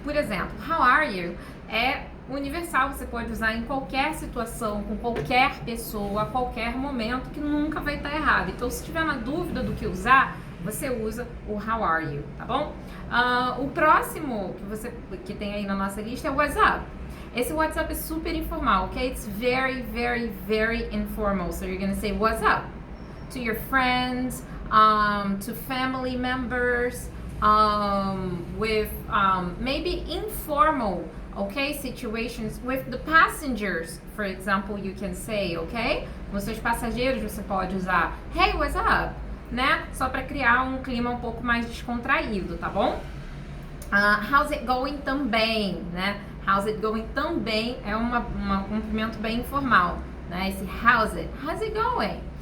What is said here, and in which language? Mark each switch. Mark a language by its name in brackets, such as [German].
[Portuguese] Por exemplo, how are you é universal, você pode usar em qualquer situação, com qualquer pessoa, a qualquer momento, que nunca vai estar errado. Então, se tiver na dúvida do que usar, você usa o how are you, tá bom? O próximo que tem aí na nossa lista é o what's up. Esse what's up é super informal, ok? [English] It's very, very, very informal. So you're gonna say what's up to your friends, to family members, with maybe informal, okay, situations with the passengers. For example, you can say, ok? [Portuguese] Com seus passageiros você pode usar hey, what's up? Né? Só para criar um clima um pouco mais descontraído, tá bom? How's it going também, né? How's it going também é um cumprimento bem informal, né? Esse how's it going?